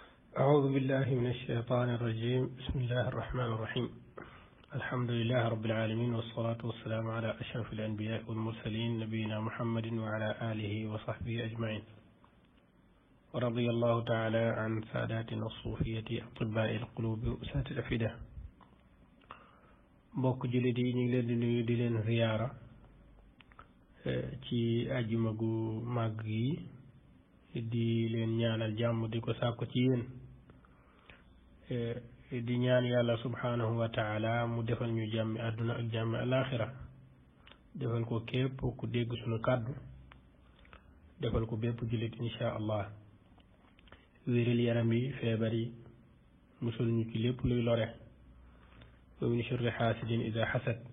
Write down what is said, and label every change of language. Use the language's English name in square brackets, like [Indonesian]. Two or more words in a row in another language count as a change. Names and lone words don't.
[Arabic] أعوذ بالله من الشيطان الرجيم بسم الله الرحمن الرحيم الحمد لله رب العالمين والصلاة والسلام على أشرف الأنبياء والمرسلين نبينا محمد وعلى آله وصحبه أجمعين ورضي الله تعالى عن ساداتنا الصوفية أطباء القلوب وأساة الأفئدة [Wolof] mbokk jullit yi ñu ngi leen di nuyu di leen ziyaara ci àjjuma gu màgg yi di leen ñaanal jàmm di ko sàkku ci yéen di ñaan yàlla [Arabic] سبحانه وتعالى [Wolof] mu defal ñu jàmmi àdduna ak jàmmi alaaxira defal ko képp ku dégg suñu kàddu defal ko bépp jullit [Arabic] إن شاء الله [Wolof] wéral yaram yi feebar yi musul ñu ci lépp luy lore [Arabic] و من شر حاسد إذا حسد